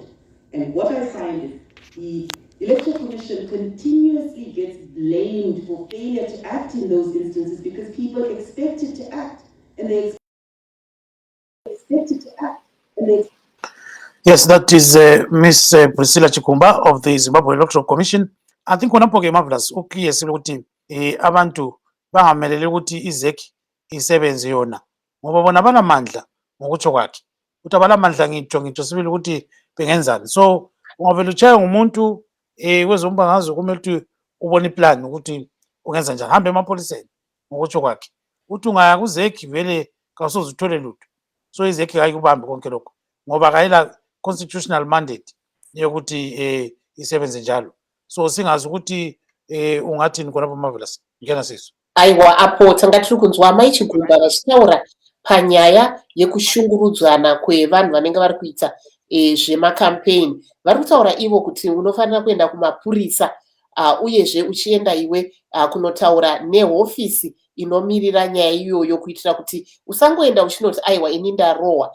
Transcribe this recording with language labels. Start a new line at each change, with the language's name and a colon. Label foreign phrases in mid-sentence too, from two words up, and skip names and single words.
English: And what I find is the Electoral Commission continuously gets blamed for failure to act in those instances because people expect it to act. And they expect it to act. And they Yes, that is Miss Priscilla Chikumba of the Zimbabwe Electoral Commission. I think
North Ndebele: unapoke marvelous ukuyesile ukuthi abantu bangamelele ukuthi iZEC isebenze yona ngoba bona banamandla ngokutsho kwakhe ukuthi abalamandla ngitsho sibili ukuthi bengenzani. So ungavele utshaya ngumuntu wezombangazwe kumele ukuthi ubone iplan ukuthi ungenza njani, hambe emapholiseni ngokutsho kwakhe uthi ungaya kuZEC vele kawusoze uthole lutho. So iZEC ayikubambi konke lokho ngoba kayila
English: constitutional mandate
North Ndebele: yokuthi isebenze njalo. So singazi ukuthi ungathini khonapho marvelous ngena siso.
Shona: Aiwa, apo tanga tiri kunzwa Mai Chigumba vachitaura panyaya yekushungurudzana kwevanhu vanenge vari kuita zvemacampaign. Vari kutaura ivo kuti unofanira kuenda kumapurisa uyezve uchienda iwe kunotaura nehofisi inomirira nyaya iyoyo kuitira kuti usangoenda uchinoti aiwa ini ndarohwa.